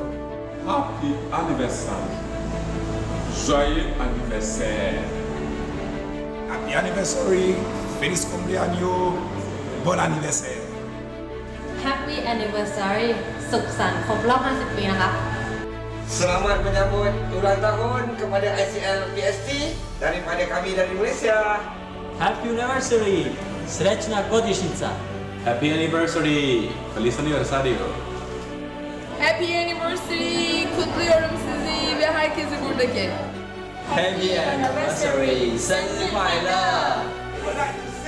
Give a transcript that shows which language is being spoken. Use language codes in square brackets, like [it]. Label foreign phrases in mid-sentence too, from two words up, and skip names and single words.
[en] Happy anniversary! [fr] Joyeux anniversaire! [en] Happy anniversary! [es] Feliz cumpleaños! [fr] Bon anniversaire! [en] Happy anniversary [th] สุขสันต์ครบรอบ 50 ปีนะคะ [ms] Selamat menyambut ulang tahun kepada ICLPST daripada kami dari Malaysia. [en] Happy anniversary! [hr] Srečna godišnjica! [en] Happy anniversary! [es] Feliz aniversario! [en] Happy anniversary! [tr] Kutluyorum sizi ve herkesi buradaki. [en] Happy anniversary! [zh] 生日快乐!